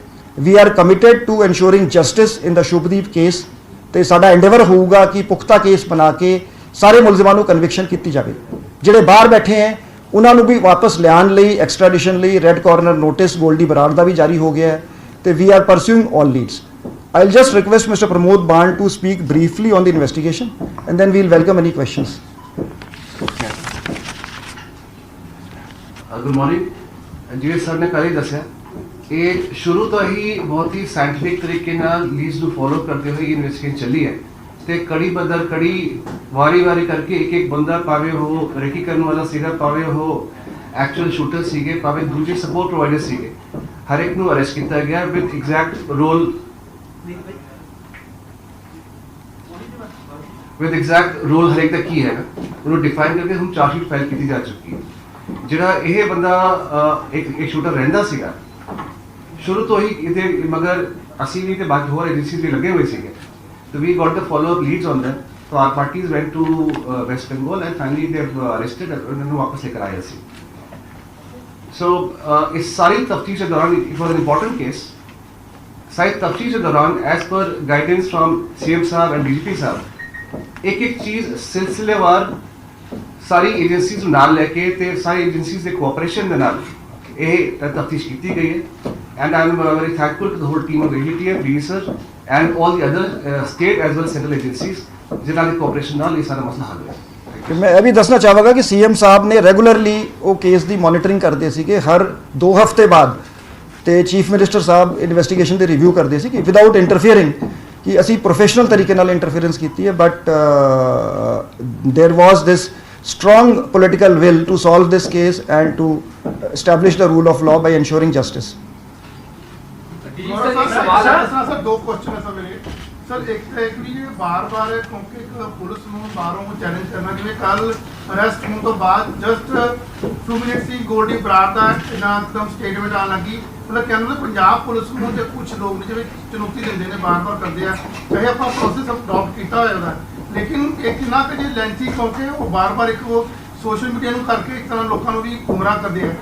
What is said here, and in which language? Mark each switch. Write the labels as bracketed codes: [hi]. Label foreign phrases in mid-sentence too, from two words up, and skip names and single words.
[en] we are committed to ensuring justice in the [pa] ਸ਼ੁਭਦੀਪ ਕੇਸ ਤੇ ਸਾਡਾ ਐਂਡੇਵਰ ਹੋਊਗਾ ਕਿ ਪੁਖਤਾ ਕੇਸ ਬਣਾ ਕੇ ਸਾਰੇ ਮੁਲਜ਼ਮਾਂ ਨੂੰ ਕਨਵਿਕਸ਼ਨ ਕੀਤੀ ਜਾਵੇ। ਜਿਹੜੇ ਬਾਹਰ ਬੈਠੇ ਹੈ ਉਹਨਾਂ ਨੂੰ ਵੀ ਵਾਪਸ ਲਿਆਉਣ ਲਈ ਐਕਸਟ੍ਰੈਡੀਸ਼ਨ ਲਈ [en] red corner notice [pa] ਗੋਲਡੀ ਬਰਾੜ ਦਾ ਵੀ ਜਾਰੀ ਹੋ ਗਿਆ ਹੈ ਤੇ [en] we are pursuing all leads. I'll just request Mr. Pramod Ban to speak briefly on the investigation and then we'll welcome any questions. Good morning. [pa] ਜਿਵੇਂ ਸਰ ਨੇ ਪਹਿਲੇ ਦੱਸਿਆ ਇਹ ਸ਼ੁਰੂ ਤੋਂ ਹੀ ਬਹੁਤ ਹੀ ਸਾਇੰਟਿਫਿਕ ਤਰੀਕੇ ਨਾਲ ਲੀਡਸ ਨੂੰ ਫੋਲੋ ਕਰਦੇ ਹੋਏ ਇਨਵੈਸਟੀਗੇਸ਼ਨ ਚੱਲੀ ਹੈ ਤੇ ਕੜੀ ਬਦਰ ਕੜੀ ਵਾਰੀ ਕਰਕੇ ਇੱਕ ਬੰਦਾ ਭਾਵੇਂ ਉਹ ਰੈਕੀ ਕਰਨ ਵਾਲਾ ਸੀਗਾ, ਭਾਵੇਂ ਉਹ [en] actual shooter [pa] ਸੀਗੇ, ਭਾਵੇਂ ਦੂਜੇ [en] support provider [pa] ਸੀਗੇ, ਹਰ ਇੱਕ ਨੂੰ ਅਰੈਸਟ ਕੀਤਾ ਗਿਆ [en] with exact role with exact role [pa] ਹਰੇਕ ਦਾ ਕੀ ਹੈਗਾ ਉਹਨੂੰ ਡਿਫਾਈਨ ਕਰਕੇ ਹੁਣ [en] chargesheet file [pa] ਕੀਤੀ ਜਾ ਚੁੱਕੀ ਹੈ। ਜਿਹੜਾ ਇਹ ਬੰਦਾ ਇੱਕ ਸ਼ੂਟਰ ਰਹਿੰਦਾ ਸੀਗਾ ਸ਼ੁਰੂ ਤੋਂ ਹੀ ਇਹਦੇ, ਮਗਰ ਅਸੀਂ ਵੀ ਤੇ ਬਾਕੀ ਹੋਰ ਏਜੰਸੀਜ਼ ਵੀ ਲੱਗੇ ਹੋਏ ਸੀਗੇ, [en] so we got the follow-up leads on them. So our parties went to West Bengal and finally they've arrested [pa] ਉਹਨਾਂ ਨੂੰ ਵਾਪਸ ਲੈ ਕੇ ਆਏ ਸੀ। [en] So [pa] ਇਸ ਸਾਰੀ ਤਫਤੀਸ਼ ਦੇ ਦੌਰਾਨ [en] it was an important case। [pa] ਸਾਰੀ ਤਫਤੀਸ਼ ਦੇ ਦੌਰਾਨ [en] as per guidance from CM [pa] ਸਾਹਿਬ [en] and DGP [pa] ਸਾਹਿਬ ਇੱਕ ਚੀਜ਼ ਸਿਲਸਿਲੇਵਾਰ ਸਾਰੀ ਏਜੰਸੀਜ਼ ਨੂੰ ਨਾਲ ਲੈ ਕੇ ਤੇ ਸਾਰੀ ਏਜੰਸੀਜ਼ ਦੇ ਕੋਆਪਰੇਸ਼ਨ ਦੇ ਨਾਲ ਇਹ ਤਫਤੀਸ਼ ਕੀਤੀ ਗਈ ਹੈ। [en] And I am very thankful to the whole team of AGTF, DSR and all the other state as well as central agencies [pa] ਜਿਨ੍ਹਾਂ ਦੀ ਕੋਆਪਰੇਸ਼ਨ ਨਾਲ ਇਹ ਸਾਰਾ ਮਸਲਾ ਹੱਲ ਹੋਇਆ। ਮੈਂ ਇਹ ਵੀ ਦੱਸਣਾ ਚਾਹਾਂਗਾ ਕਿ ਸੀਐਮ ਸਾਹਿਬ ਨੇ ਰੈਗੂਲਰਲੀ ਉਹ ਕੇਸ ਦੀ ਮੋਨੀਟਰਿੰਗ ਕਰਦੇ ਸੀਗੇ ਹਰ 2 ਹਫ਼ਤੇ ਬਾਅਦ, ਤੇ [en] chief minister [pa] ਸਾਹਿਬ ਇਨਵੈਸਟੀਗੇਸ਼ਨ ਦੇ ਰਿਵਿਊ ਕਰਦੇ ਸੀ ਕਿ [en] without interfering [pa] ਕਿ ਅਸੀਂ ਪ੍ਰੋਫੈਸ਼ਨਲ ਤਰੀਕੇ ਨਾਲ ਇੰਟਰਫੀਅਰੈਂਸ ਕੀਤੀ ਹੈ, [en] but there was this strong political will to solve this case and to establish the rule of law by ensuring justice. [hi] सर दो क्वेश्चन है सर मेरे। सर एक तो एक भी बार-बार क्योंकि पुलिस [pa] ਨੂੰ ਬਾਹਰੋਂ ਨੂੰ ਚੈलेंज ਕਰਨਾ, ਜਿਵੇਂ ਕੱਲ ਅਰੈਸਟ ਹੋਣ ਤੋਂ ਬਾਅਦ [en] just 2 minutes [pa] ਹੀ ਗੋਲਡੀ ਬਰਾੜ ਦਾ ਇੱਕਦਮ ਸਟੇਟਮੈਂਟ ਆਉਣ ਲੱਗੀ, ਮਤਲਬ ਕਹਿੰਦੇ ਪੰਜਾਬ ਪੁਲਿਸ ਨੂੰ ਤੇ ਕੁਝ ਲੋਕ ਨੇ ਜਿਵੇਂ ਚੁਣੌਤੀ ਦਿੰਦੇ ਨੇ, ਬਾਰ-ਬਾਰ ਕਰਦੇ ਆ, ਚਾਹੇ ਆਪਾਂ [en] process adapt [pa] ਕੀਤਾ ਹੋਇਆ ਉਹਦਾ, ਲੇਕਿਨ ਇੱਕ ਨਾ ਕਿ ਜੇ ਲੈਂਥੀ ਕਿਉਂਕਿ ਉਹ ਬਾਰ-ਬਾਰ ਇੱਕ ਉਹ [en] social media [pa] ਨੂੰ ਕਰਕੇ ਇੱਕ ਤਰ੍ਹਾਂ ਲੋਕਾਂ ਨੂੰ ਵੀ ਗੁੰਮਰਾਹ ਕਰਦੇ ਆ।